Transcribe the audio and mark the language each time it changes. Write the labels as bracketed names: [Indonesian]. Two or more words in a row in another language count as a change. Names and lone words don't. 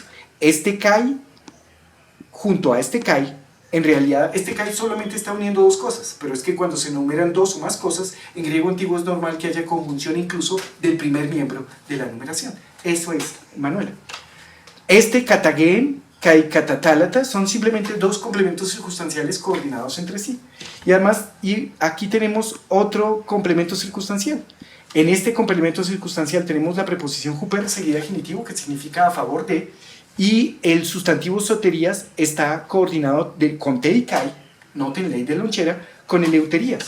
[Spanish] Este cae junto a este cae, en realidad este cae solamente está uniendo dos cosas, pero es que cuando se enumeran dos o más cosas, en griego antiguo es normal que haya conjunción incluso del primer miembro de la numeración. Eso es, Manuela. Este [Greek] κατὰ γῆν καὶ κατὰ θάλατταν [Spanish] son simplemente dos complementos circunstanciales coordinados entre sí. Y además, aquí tenemos otro complemento circunstancial. En este complemento circunstancial tenemos la preposición huper seguida de genitivo, que significa a favor de, y el sustantivo soterías está coordinado con te y kai, noten ley de lonchera, con eleuterías.